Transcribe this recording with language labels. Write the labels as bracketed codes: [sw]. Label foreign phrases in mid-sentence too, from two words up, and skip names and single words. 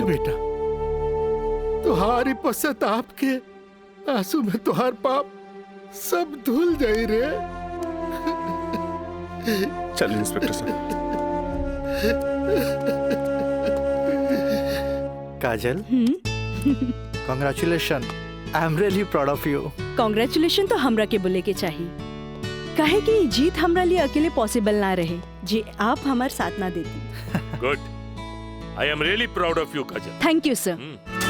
[bho] बेटा, तुहारी पश्चाताप के आंसू में तुहार पाप सब धुल जाई रे। चल इंस्पेक्टर साहब। काजल, [en] Congratulation, I am really proud of you. [bho] कॉन्ग्रेचुलेशन तो हमरा के बोले के चाहिए, काहे कि जीत हमरा लिए अकेले पॉसिबल ना रहे जी आप हमारे साथ ना देती। [en] Good, I am really proud of you Kajal. Thank you sir.